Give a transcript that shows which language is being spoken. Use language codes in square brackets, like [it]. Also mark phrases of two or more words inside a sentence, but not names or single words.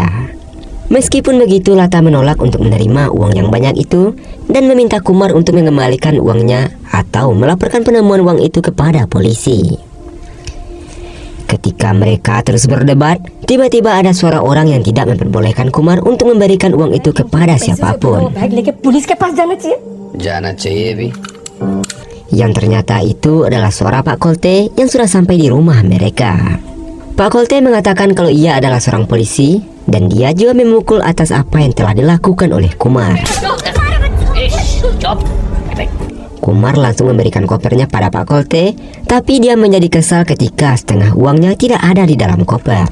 [id] Meskipun begitu, Lata menolak untuk menerima uang yang banyak itu dan meminta Kumar untuk mengembalikan uangnya atau melaporkan penemuan uang itu kepada polisi. Ketika mereka terus berdebat, tiba-tiba ada suara orang yang tidak memperbolehkan Kumar untuk memberikan uang itu kepada siapapun. [hi] बैग लेके पुलिस के पास जाना चाहिए। जाना चाहिए भी। [id] Yang ternyata itu adalah suara Pak Kolte yang sudah sampai di rumah mereka. Pak Kolte mengatakan kalau ia adalah seorang polisi dan dia juga memukul atas apa yang telah dilakukan oleh Kumar. Kumar langsung memberikan kopernya pada Pak Kolte, tapi dia menjadi kesal ketika setengah uangnya tidak ada di dalam koper.